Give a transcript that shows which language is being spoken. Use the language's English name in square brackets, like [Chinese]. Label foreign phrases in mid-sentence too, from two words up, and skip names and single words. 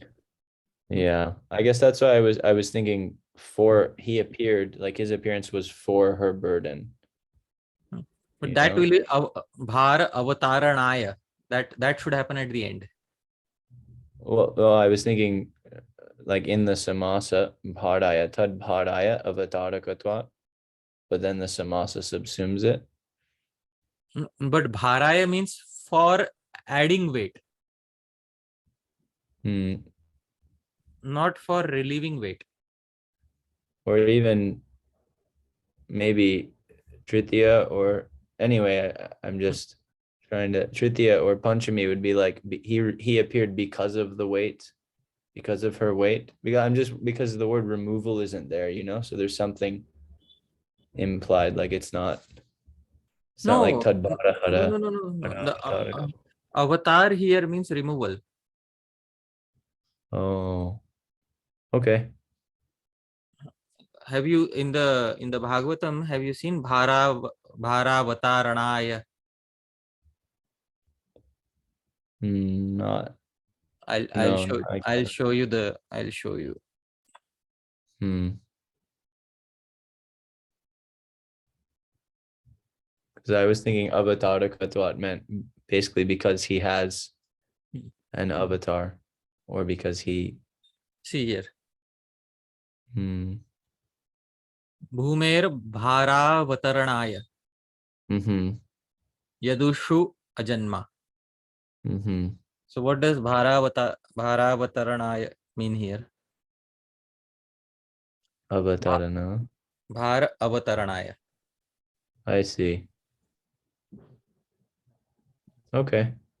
[English] Yeah, I guess that's why I was thinking for he appeared, like his appearance was for her burden. But You that know? will be [Sanskrit] भार अवतरणाय. [English] That should happen at the end. Well, I was thinking like in the [Sanskrit] समास भादय, तद् भादय अवतारकत्वात्, [English] but then the samasa subsumes it. But bharaya means for adding weight, not for relieving weight. Or even maybe Tritiya, or anyway, I'm just trying to Tritiya or Panchami would be like he appeared because of the weight, because of her weight. Because the word removal isn't there, so there's something implied, like it's not like No, tadbara no, hara. no, no, no, no. The avatar here means removal. Oh, okay. Have you in the Bhagavatam? Have you seen bharavataranaaya? Not I'll no, show I I'll can't. show you the I'll show you. Because I was thinking avatar meant basically because he has an avatar, or because he. See here. [Sanskrit] भूमेः भारावतरणाय यदुषु अजन्म. [English] So what does bharavataranaaya mean here? Avatarana. [Sanskrit] भार अवतरणाय. [English] I see. Okay.